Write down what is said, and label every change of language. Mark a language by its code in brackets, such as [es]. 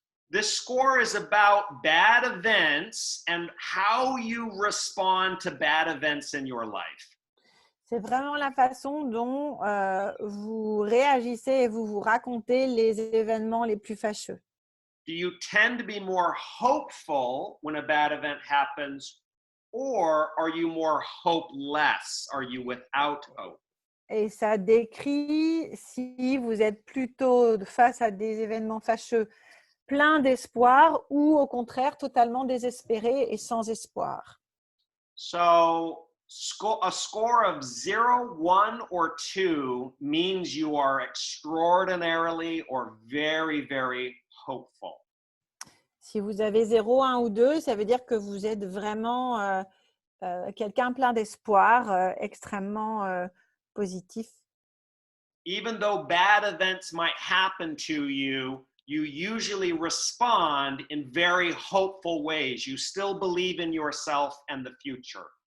[en] This score is about bad events and how you respond to bad events in your life. [fr] C'est vraiment la façon dont vous réagissez et vous racontez les événements les plus fâcheux. [en] Do you tend to be more hopeful when a bad event happens, or are you more hopeless? Are you without hope? [fr] Et ça décrit si vous êtes plutôt face à des événements fâcheux plein d'espoir ou au contraire totalement désespéré et sans espoir. [en] So a score of 0, 1, or 2 means you are extraordinarily or very, very hopeful. [fr] Si vous avez 0, 1 ou 2, ça veut dire que vous êtes vraiment quelqu'un plein d'espoir, extrêmement positif. [en] Even though bad events might happen to you, you usually respond in very hopeful ways. You still believe in yourself and the future.